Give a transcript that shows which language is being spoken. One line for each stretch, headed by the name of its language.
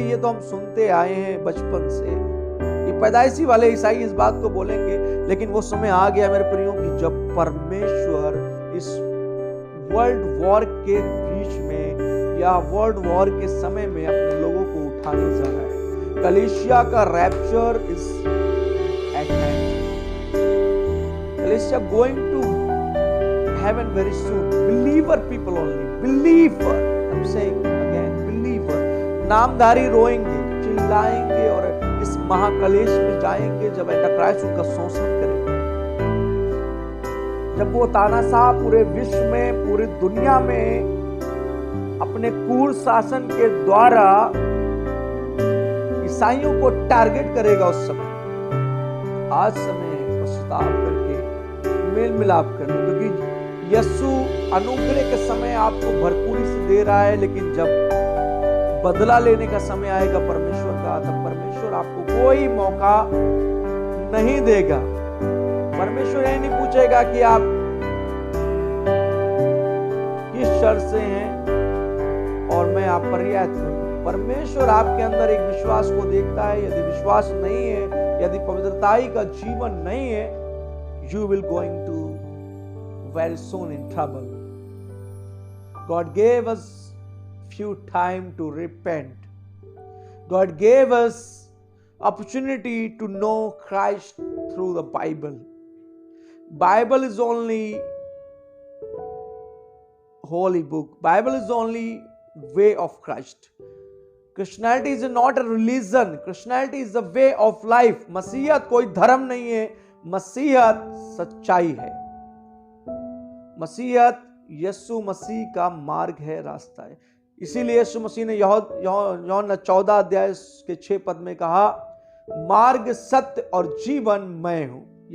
Hindi: ये तो हम सुनते आए हैं बचपन से। ये पैदाइशी वाले ईसाई इस बात को बोलेंगे, लेकिन वो समय आ गया मेरे प्रियो कि जब परमेश्वर इस वर्ल्ड वॉर के बीच में या वर्ल्ड वॉर के समय में अपने लोगों को उठाने जा रहा है। कलीसिया का
English: Rapture is at hand. Malaysia going to heaven very soon. Believer people only. Believer. I'm saying again, believer.
Hindi: नामधारी रोएंगे, चिल्लाएंगे और इस महाकलेश में जाएंगे जब एंटाक्राइस्ट उनका शोषण करेगा। जब वो तानाशाह पूरे विश्व में, पूरी दुनिया में अपने क्रूर शासन के द्वारा ईसाइयों को टारगेट करेगा, उस समय आज समय है पश्चाताप करके मेल मिलाप कर लो, क्योंकि यीशु अनुग्रह के समय आपको भरपूरी से दे रहा है, लेकिन जब बदला लेने का समय आएगा परमेश्वर का, तब परमेश्वर आपको कोई मौका नहीं देगा। परमेश्वर यही नहीं पूछेगा कि आप किस शर्त से हैं और मैं आप पर रियायत करूं। परमेश्वर आपके अंदर एक विश्वास को देखता है। यदि विश्वास नहीं है, यदि पवित्रताई का जीवन नहीं है,
English: you will going to very soon in trouble. God gave us few time to repent. God gave us opportunity to know Christ through the Bible. Bible is only holy book. Bible is only way of Christ. Christianity is not a religion. Christianity is the way of life.
Hindi: मसीहत कोई धर्म नहीं है, मसीहत सच्चाई है। मसीहत यीशु मसीह का मार्ग है, रास्ता है। इसीलिए यीशु मसीह ने यूहन्ना 14 अध्याय के 6 पद में कहा, मार्ग, सत्य और जीवन मैं हूं।